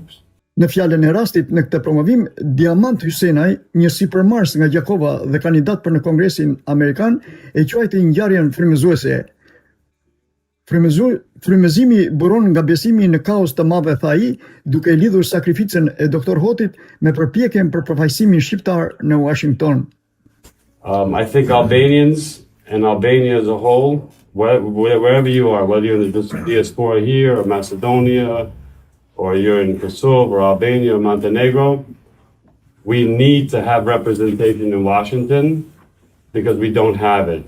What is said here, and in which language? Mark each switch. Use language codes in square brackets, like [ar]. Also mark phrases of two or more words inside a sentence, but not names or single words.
[sq] Në fjalën e rastit në këtë promovim, Diamant Hysenaj, një sipërmarrës nga Gjakova dhe kandidat për në Kongresin Amerikan, e quajti ngjarjen frymëzuese. Frymëzimi buron nga besimi në kaos të madh, tha ai, duke lidhur sakrificën e Dr. Hotit me përpjekjen për përfaqësimin shqiptar në Washington. [en] I think Albanians and Albania as a whole, wherever you are, whether you're in the diaspora here or Macedonia, or you're in Kosovo or Albania or Montenegro, we need to have representation in Washington because we don't have it.